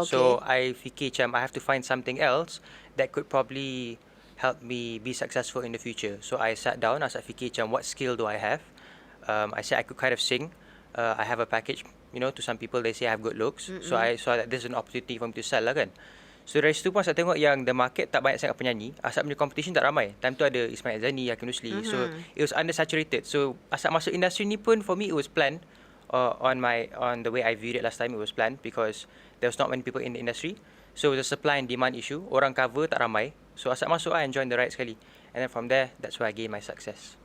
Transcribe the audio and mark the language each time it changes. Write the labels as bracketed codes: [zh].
[en] So I [ms] fikir macam [en] I have to find something else that could probably help me be successful in the future. So I sat down, [ms] Asad fikir macam [en] what skill do I have? I said I could kind of sing. I have a package, to some people they say I have good looks. So I saw that there's an opportunity for me to sell [ms] lah kan. So dari situ pun Asad tengok yang [en] the market [ms] tak banyak sangat penyanyi. Asad punya competition tak ramai. Time tu ada Ismail Zani, Hakim Rusli. [en] So it was undersaturated. So [ms] Asad masuk industri ni pun [en] for me it was planned. On the way I viewed it last time, it was planned because there was not many people in the industry. So it was a supply and demand issue. [ms] Orang cover tak ramai. [en] So Asad masuk and join the ride [ms] sekali. [en] And then from there, that's where I gained my success.